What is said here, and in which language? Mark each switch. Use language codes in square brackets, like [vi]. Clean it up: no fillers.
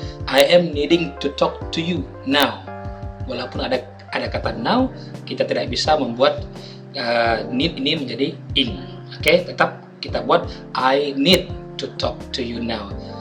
[en] I am needing to talk to you now. [id] Walaupun ada kata now, kita tidak bisa membuat need ini menjadi ing. Oke, tetap kita buat [en] I need to talk to you now.